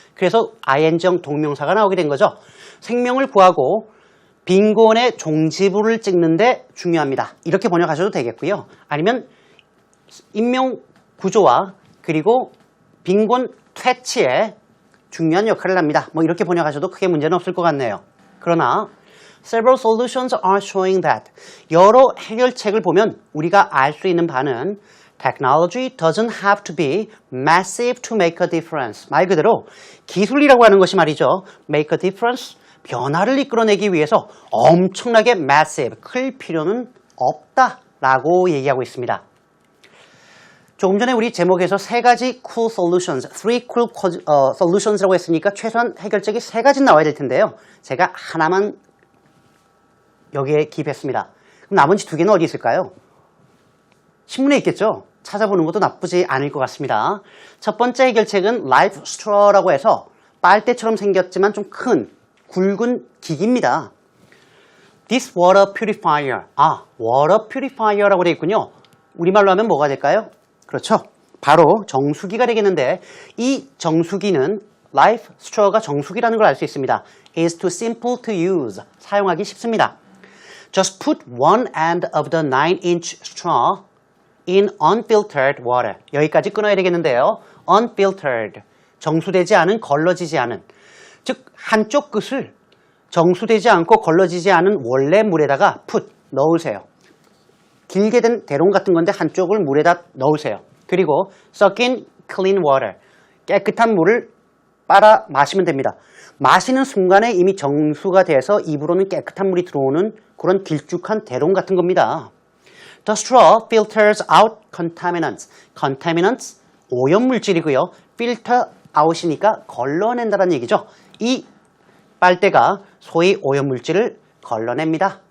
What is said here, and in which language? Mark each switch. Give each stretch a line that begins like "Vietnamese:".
Korean: 그래서 ing형 동명사가 나오게 된 거죠. 생명을 구하고 빈곤의 종지부를 찍는데 중요합니다. 이렇게 번역하셔도 되겠고요. 아니면 인명 구조와 그리고 빈곤 퇴치에 중요한 역할을 합니다. 뭐 이렇게 번역하셔도 크게 문제는 없을 것 같네요. 그러나
English: several solutions are showing that
Korean: 여러 해결책을 보면 우리가 알 수 있는 바는
English: Technology doesn't have to be massive to make a difference.
Korean: 말 그대로 기술이라고 하는 것이 말이죠.
English: Make a difference,
Korean: 변화를 이끌어내기 위해서 엄청나게 massive, 클 필요는 없다라고 얘기하고 있습니다. 조금 전에 우리 제목에서 세 가지 cool solutions,
English: three cool solutions
Korean: 라고 했으니까 최소한 해결책이 세 가지 나와야 될 텐데요. 제가 하나만 여기에 기입했습니다. 그럼 나머지 두 개는 어디 있을까요? 신문에 있겠죠? 찾아보는 것도 나쁘지 않을 것 같습니다. 첫 번째 해결책은 Life Straw라고 해서 빨대처럼 생겼지만 좀 큰 굵은 기기입니다.
English: This water purifier. water purifier라고
Korean: 되어 있군요. 우리말로 하면 뭐가 될까요? 그렇죠. 바로 정수기가 되겠는데 이 정수기는 Life Straw가 정수기라는 걸 알 수 있습니다.
English: is too simple to use.
Korean: 사용하기 쉽습니다.
English: Just put one end of the 9-inch straw in unfiltered water.
Korean: 여기까지 끊어야 되겠는데요.
English: unfiltered.
Korean: 정수되지 않은, 걸러지지 않은. 즉 한쪽 끝을 정수되지 않고 걸러지지 않은 원래 물에다가 put, 넣으세요. 길게 된 대롱 같은 건데 한쪽을 물에다 넣으세요. 그리고
English: suck in clean water.
Korean: 깨끗한 물을 빨아 마시면 됩니다. 마시는 순간에 이미 정수가 돼서 입으로는 깨끗한 물이 들어오는 그런 길쭉한 대롱 같은 겁니다.
English: The straw filters out contaminants. Contaminants,
Korean: 오염물질이고요. filter out이니까 걸러낸다는 얘기죠. 이 빨대가 소위 오염물질을 걸러냅니다.